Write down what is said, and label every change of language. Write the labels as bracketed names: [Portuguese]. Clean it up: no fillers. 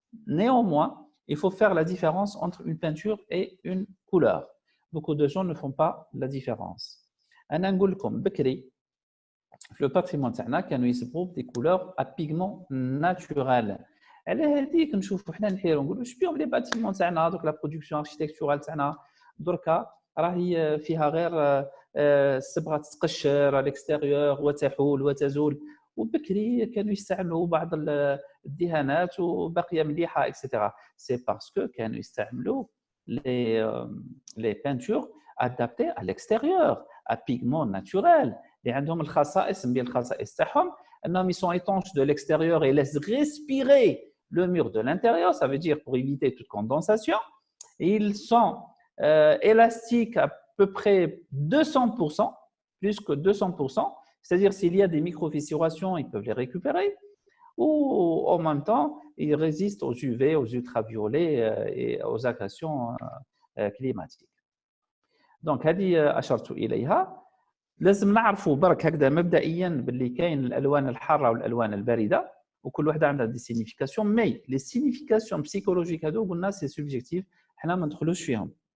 [French] Néanmoins, il faut faire la différence entre une peinture et une couleur. Beaucoup de gens ne font pas la différence. [Arabic] انا نقول لكم بكري في [French] le patrimoine [Arabic] تاعنا كانوا يسبوا [French] des couleurs à pigments naturels. [Arabic] على هذيك نشوفوا حنا نحيروا نقولوا اش بهم لي باتيمون تاعنا دوك لا برودكسيون اركيتكتورال تاعنا دركا راهي فيها غير الصبغه تتقشر على الاكستيريور وتحول وتزول, وبكري كانوا يستعملوا بعض الدهانات وباقيه مليحه اكسترا. سي باسكو كانوا يستعملوا لي بينتور [French] adaptées à l'extérieur, à pigments naturels [Arabic] اللي عندهم الخصائص من الخصائص تاعهم انهم [French] sont étanches de l'extérieur et laissent respirer le mur de l'intérieur, ça veut dire pour éviter toute condensation. Et ils sont élastiques à peu près 200%, plus que 200%, c'est-à-dire s'il y a des micro-fissurations, ils peuvent les récupérer, ou en même temps, ils résistent aux UV, aux ultraviolets et aux agressions climatiques. [Arabic] Donc, هذه أشرت إليها. لازم نعرفوا برك هكذا مبدئيا باللي كاين الألوان الحارة والألوان الباردة, وكل واحده عندها دي سينيفيكاسيون, مي لي سينيفيكاسيون بسيكولوجيك هذو قلنا سي سوبجيكتيف, حنا ما ندخلوش فيهم.